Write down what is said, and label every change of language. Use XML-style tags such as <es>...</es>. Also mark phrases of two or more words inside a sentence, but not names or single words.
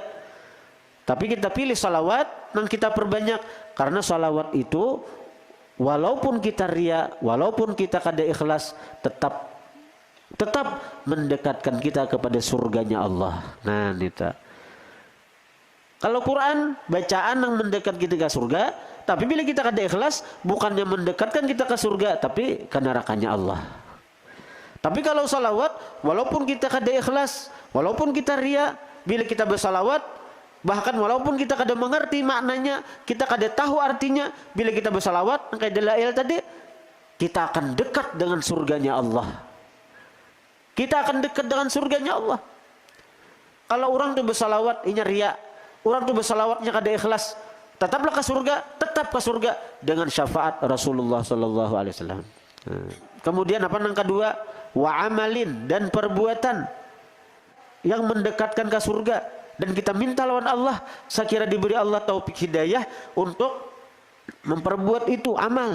<id>Tapi kita pilih salawat yang kita perbanyak, karena salawat itu walaupun kita ria, walaupun kita kada ikhlas, tetap mendekatkan kita kepada surganya Allah. Nah itu. Kalau Quran bacaan yang mendekat kita ke surga, tapi bila kita kada ikhlas, bukannya mendekatkan kita ke surga, tapi ke nerakanya Allah. Tapi kalau salawat, walaupun kita kada ikhlas, walaupun kita ria, bila kita bersalawat, Bahkan walaupun kita kada mengerti maknanya, kita kada tahu artinya, bila kita bersalawat kayak dalail tadi, kita akan dekat dengan surganya Allah. Kita akan dekat dengan surganya Allah. Kalau orang tuh bersalawat inya riya, orang tuh bersalawatnya kada ikhlas, tetaplah ke surga, tetap ke surga dengan syafaat Rasulullah</id> <ar>صلى الله عليه وسلم.</ar> <id>Kemudian apa yang kedua?</id> <ar>وعمل,</ar> <id>dan perbuatan yang mendekatkan ke surga, dan kita minta lawan Allah, sekira diberi Allah taufik hidayah untuk memperbuat itu amal.</id>